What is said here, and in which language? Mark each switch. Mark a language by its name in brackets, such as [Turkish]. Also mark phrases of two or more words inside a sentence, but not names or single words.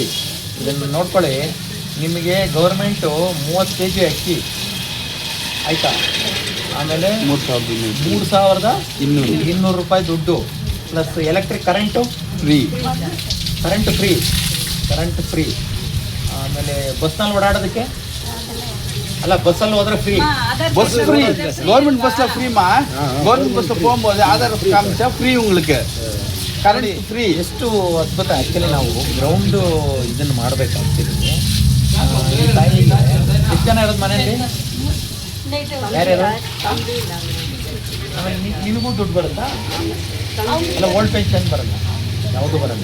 [Kannada] ಇದನ್ನು ನೋಡ್ಕೊಳ್ಳಿ, ನಿಮಗೆ ಗೌರ್ಮೆಂಟು 30 kg ಅಕ್ಕಿ ಆಯ್ತಾ? ಆಮೇಲೆ 3200 ರೂಪಾಯಿ ದುಡ್ಡು [English] plus electric current [Kannada] ಫ್ರೀ. ಕರೆಂಟ್ ಫ್ರೀ. ಆಮೇಲೆ ಬಸ್ನಲ್ಲಿ ಓಡಾಡೋದಕ್ಕೆ ಅಲ್ಲ, ಬಸ್ಸಲ್ಲಿ ಹೋದ್ರೆ ಫ್ರೀ. [English] bus free, [Tamil] கவர்மெண்ட் பஸ்ல ஃப்ரீமா. கவர்மெண்ட் பஸ்ல போகும்போது ஆதார் காமிச்சா ಫ್ರೀ உங்களுக்கு. [Kannada] ಕರೆಂಟ್ ಫ್ರೀ. ಎಷ್ಟು ಅದ್ಭುತ. ಆ್ಯಕ್ಚುಲಿ ನಾವು ಗ್ರೌಂಡು ಇದನ್ನು ಮಾಡಬೇಕಾಗ್ತಿದೆ. ಎಷ್ಟು ಜನ ಇರೋದು ಮನೆಯಲ್ಲಿ? ಯಾರ್ಯಾರು? ಆಮೇಲೆ ನಿನಗೂ ದುಡ್ಡು ಬರುತ್ತಾ? ಅಲ್ಲ, [English] old pension [Kannada] ಬರಲ್ಲ, ಯಾವುದು ಬರಲ್ಲ.